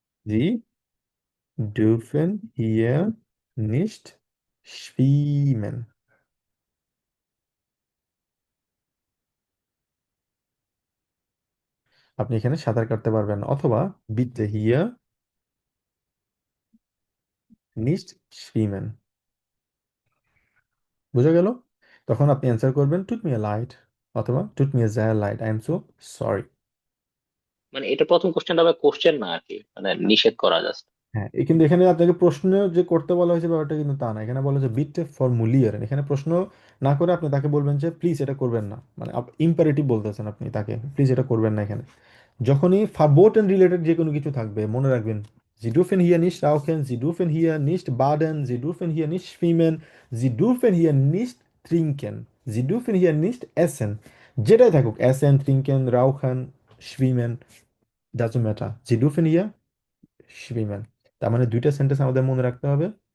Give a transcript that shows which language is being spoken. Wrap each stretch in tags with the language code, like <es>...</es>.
<de>জি dürfen hier nicht schwimmen,</de> <bn>আপনি এখানে সাঁতার কাটতে পারবেন না, অথবা</bn> <de>bitte hier nicht schwimmen,</de> <bn>বুঝা গেল? তখন আপনি অ্যান্সার করবেন</bn> <de>tut mir leid,</de> <bn>অথবা</bn> <de>tut mir sehr leid,</de> <en>I am so sorry।</en> <bn>মানে এটা প্রথম কোশ্চেনটা আবার কোশ্চেন না আর কি, মানে নিষেধ করা জাস্ট। হ্যাঁ, কিন্তু এখানে আপনাকে প্রশ্ন যে করতে বলা হয়েছে ব্যাপারটা কিন্তু তা না, এখানে বলা হয়েছে বিটে ফর্মুলিয়ার, এখানে প্রশ্ন না করে আপনি তাকে বলবেন যে প্লিজ এটা করবেন না, মানে ইম্পারেটিভ বলতেছেন আপনি তাকে প্লিজ এটা করবেন না। এখানে যখনই ভার্বোটেন রিলেটেড যে কোনো কিছু থাকবে মনে রাখবেন</bn> <de>Sie dürfen hier nicht rauchen, Sie dürfen hier nicht baden, Sie dürfen hier nicht schwimmen, Sie dürfen hier nicht trinken, Sie dürfen hier nicht essen,</de> <bn>যেটাই থাকুক</bn> <de>essen, trinken, rauchen, schwimmen,</de> <en>doesn't matter,</en> <de>Sie dürfen hier schwimmen।</de> <bn>তার মানে দুইটা sentence আমাদের মনে রাখতে হবে।</bn>